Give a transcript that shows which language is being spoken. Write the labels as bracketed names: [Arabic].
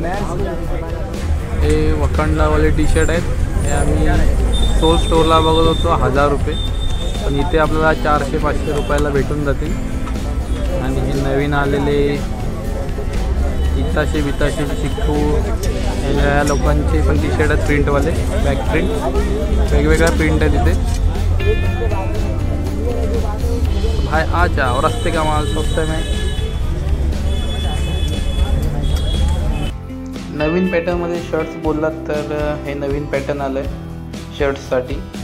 [Marathi] हे वखंडावाले टी-शर्ट आहेत, हे आम्ही सोल स्टोरला बघत होतो 1000 रुपये, पण इथे आपल्याला 400-500 रुपयाला भेटून जातील। आणि हे नवीन आलेले इताशे बिताशे चिक्कू या लोकांचे पण टी-शर्ट आहेत, प्रिंटवाले, बॅक प्रिंट, वेगवेगळ्या प्रिंट आहे तिथे। [Hindi] भाई आ जाओ, रस्ते का माल स्वस्त में। [Marathi] नवीन पॅटर्नमध्ये शर्ट्स बोललात तर हे नवीन पॅटर्न आलं आहे शर्ट्ससाठी।